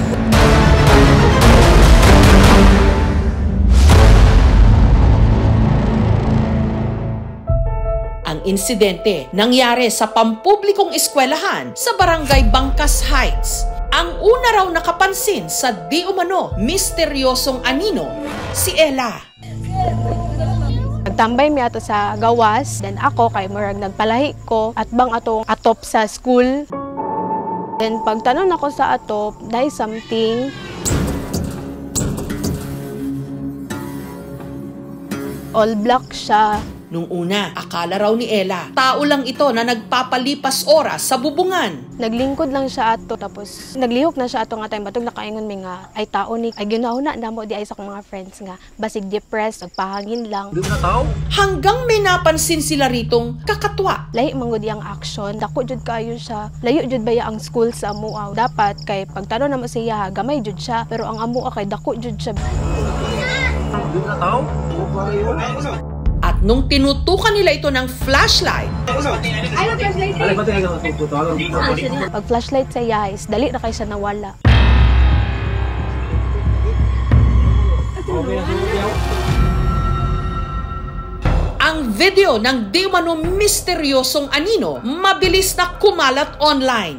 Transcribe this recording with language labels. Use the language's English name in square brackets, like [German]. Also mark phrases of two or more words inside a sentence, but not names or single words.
[Filipino] Ang insidente nangyari sa pampublikong eskwelahan sa Barangay Bangkas Heights. Ang una raw nakapansin sa di umano misteryosong anino, si Ella. [Cebuano] Nagtambay mi ato sa gawas, then ako kay murag nagpalahi ko at bang atong atop sa school. Then pagtanong ako sa atop, [Filipino] dahil something. [English] All black [Cebuano] siya. [Filipino] Nung una, akala raw ni Ella, tao lang ito na nagpapalipas oras sa bubungan. [Cebuano] Naglingkod lang siya ato, tapos naglihok na siya ato nga tayong batog nakaingon mi nga, ay tao ni, ay ginahuna na mo di ay sa akong mga friends nga, basig depressed, nagpahangin lang. [Filipino] Hindi na tao? Hanggang may napansin sila ritong kakatwa. [Cebuano] Lahi mangod ang action, dako jud kayo siya. Layo jud baya ang school sa amua. Dapat kay pagtanong na mo siya, gamay jud siya, pero ang amua kay dako jud siya. [Filipino] Hindi na tao? At nung tinutukan nila ito ng flashlight, [Cebuano] Pag flashlight sa yais, dali na kayo siya nawala. [Filipino] ang video ng di umano misteryosong anino mabilis na kumalat online.